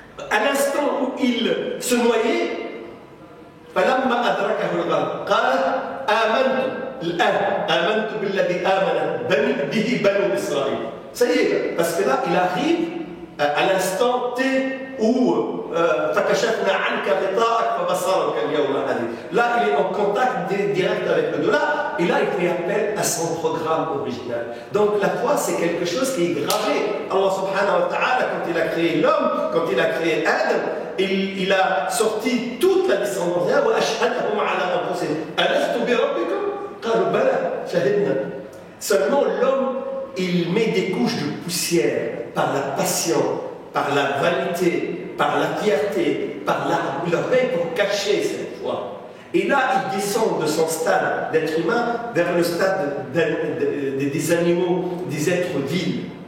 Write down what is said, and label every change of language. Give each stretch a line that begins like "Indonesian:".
French: À l'instant où il se noyait,
Arabic: فلما أدركه الغرق قال آمنت الآن آمنت بالذي آمنت به بنو إسرائيل.
French: Ça y est, parce que là, il arrive à l'instant T où
Arabic: فكشفنا عنك غطاءك فبصرك اليوم حديد.
French: Là, il est en contact direct avec le dollar et là, il fait appel à son programme original. Donc, la foi, c'est quelque chose qui est gravé. Allah subhanahu wa ta'ala, quand il a créé l'homme, quand il a créé Adam, il a sorti toute la descendance.
Arabic: وأشهدهم على أنفسهم ألست بربكم قالوا بلى شهدنا.
French: Seulement, l'homme, il met des couches de poussière par la passion, par la vanité, par la fierté, par l'orgueil pour cacher cette foi. Et là, il descend de son stade d'être humain vers le stade des animaux, des êtres vils.